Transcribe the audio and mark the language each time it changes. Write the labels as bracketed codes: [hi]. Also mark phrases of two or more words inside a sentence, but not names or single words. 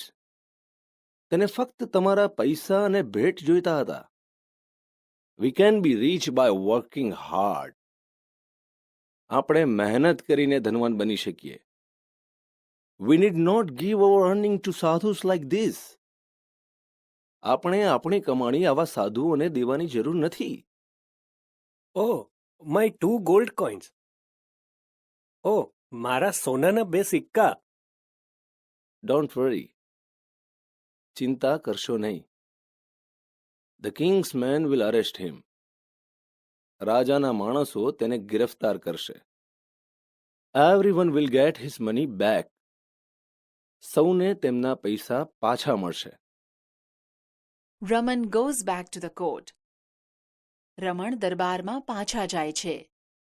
[gu] તેને ફક્ત તમારા પૈસા અને ભેટ જોઈતા હતા. [en] We can be rich by working hard. [gu] આપણે મહેનત કરીને ધનવાન બની શકીએ. [en] We need not give our earning to sadhus like this. [gu] આપણે આપણી કમાણી આવા સાધુઓને દેવાની જરૂર નથી. [en] Oh, my 2 gold coins. [gu] Oh, મારા સોનાના 2 સિક્કા. [en] Don't worry. [gu] ચિંતા કરશો નહીં. [en] The king's men will arrest him. [gu] રાજાના માણસો તેને ગિરફ્તાર કરશે. [en] Everyone will get his money back. [gu] સૌને તેમના પૈસા પાછા મળશે. [en] Raman goes back to the court. [gu] રમણ દરબારમાં પાછા જાય છે.